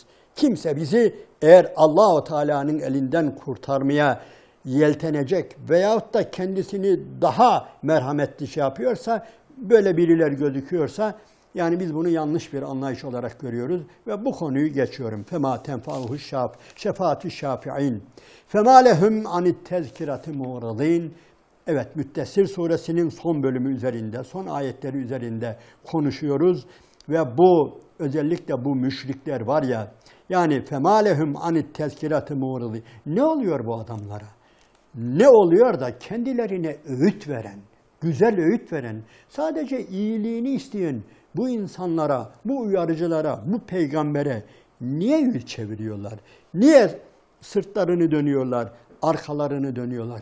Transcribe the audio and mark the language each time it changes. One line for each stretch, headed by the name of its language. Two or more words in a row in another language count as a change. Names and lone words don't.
Turkish: Kimse bizi eğer Allah-u Teala'nın elinden kurtarmaya yeltenecek veyahut da kendisini daha merhametli şey yapıyorsa, böyle birileri gözüküyorsa, yani biz bunu yanlış bir anlayış olarak görüyoruz ve bu konuyu geçiyorum.
Arabic: فَمَا تَنْفَعُهُ شَفَاةُ الشَّافِعِينَ فَمَا لَهُمْ عَنِ التَّذْكِرَةِ مُعْرَضِينَ.
Turkish: Evet, Müddessir suresinin son bölümü üzerinde, son ayetleri üzerinde konuşuyoruz ve bu özellikle bu müşrikler var ya, yani
Arabic: فَمَا لَهُمْ عَنِ التَّذْكِرَةِ مُعْرَضِينَ.
Turkish: Ne oluyor bu adamlara? Ne oluyor da kendilerine öğüt veren, güzel öğüt veren, sadece iyiliğini isteyen bu insanlara, bu uyarıcılara, bu peygambere niye yüz çeviriyorlar? Niye sırtlarını dönüyorlar, arkalarını dönüyorlar?